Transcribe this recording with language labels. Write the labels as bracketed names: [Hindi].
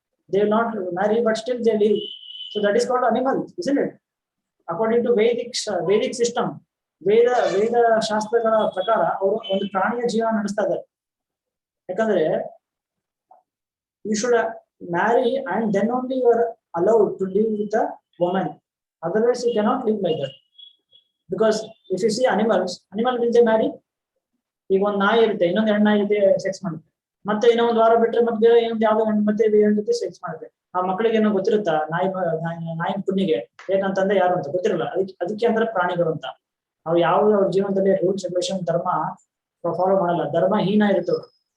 [English] They will not marry but still they live. So that is called animal, isn't it? According to Vedic system, [Kannada] ವೇದ ಶಾಸ್ತ್ರಗಳ ಪ್ರಕಾರ ಅವರು ಒಂದು ಪ್ರಾಣಿಯ ಜೀವನ ನಡೆಸ್ತಾ ಇದ್ದಾರೆ. ಯಾಕಂದ್ರೆ [English] you should marry and then only you are allowed to live with a woman, otherwise you cannot live like that. Because if you see animal will they marry? [Kannada] ಈಗ ಒಂದು ನಾಯಿ ಇರುತ್ತೆ, ಇನ್ನೊಂದು ಹೆಣ್ಣು ನಾಯಿ ಜೊತೆ ಸೆಕ್ಸ್ ಮಾಡುತ್ತೆ, ಮತ್ತೆ ಇನ್ನೂ ಒಂದು ವಾರ ಬಿಟ್ರೆ ಮತ್ತೆ ಬೇರೆ ಇನ್ನೊಂದು ಯಾವ್ದೋ ಹೆಣ್ಣು ಮತ್ತೆ ಬೇರೆ ಜೊತೆ ಸೆಕ್ಸ್ ಮಾಡುತ್ತೆ. ಆ ಮಕ್ಕಳಿಗೆ ಏನೋ ಗೊತ್ತಿರುತ್ತಾ ನಾಯಿ ಪುಣ್ಣಿಗೆ ಏನಂತಂದ್ರೆ ಯಾರು ಅಂತ ಗೊತ್ತಿರಲ್ಲ. ಅದಕ್ಕೆ ಅಂತಾರೆ ಪ್ರಾಣಿಗಳು ಅಂತ. ಅವ್ರು ಯಾವ್ದು ಅವ್ರ ಜೀವನದಲ್ಲಿ ರೂಲ್ಸ್ ರೆಗ್ಯುಲೇಷನ್ ಧರ್ಮ ಫಾಲೋ ಮಾಡಲ್ಲ, ಧರ್ಮಹೀನ ಇರ್ತವ್ರು.